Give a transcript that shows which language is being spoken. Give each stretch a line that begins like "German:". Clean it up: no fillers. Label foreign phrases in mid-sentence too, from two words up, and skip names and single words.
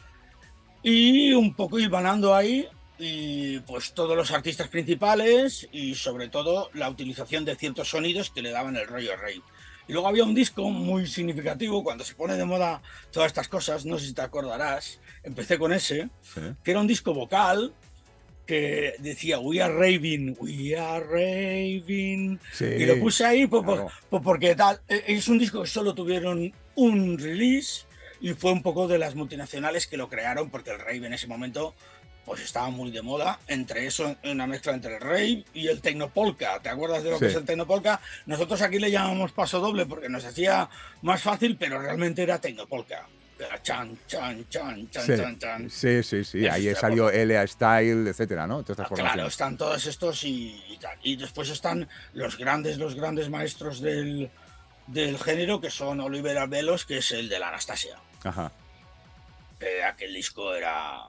Spanish: Y un poco hilvanando ahí, y pues todos los artistas principales y sobre todo la utilización de ciertos sonidos que le daban el rollo rave. Y luego había un disco muy significativo cuando se pone de moda todas estas cosas, no sé si te acordarás, empecé con ese, Sí. que era un disco vocal que decía
English: We are raving, we are raving.
Spanish: Sí, Y lo puse ahí claro. porque tal, es un disco que solo tuvieron un release y fue un poco de las multinacionales que lo crearon porque el rave en ese momento pues estaba muy de moda, entre eso, una mezcla entre el rave y el tecnopolka. ¿Te acuerdas de lo Sí. que es el tecnopolka? Nosotros aquí le llamamos paso doble porque nos hacía más fácil, pero realmente era tecnopolka. Era chan, chan, chan, chan, Sí, chan, chan. sí, sí, sí. Eso Ahí estoy de salió acuerdo. L.A. Style, etcétera, ¿no? Todas estas Claro, formaciones. están todos estos y tal. Y después están los grandes maestros del género, que son Oliver Arbelos, que es el de la Anastasia. Ajá. Aquel disco era...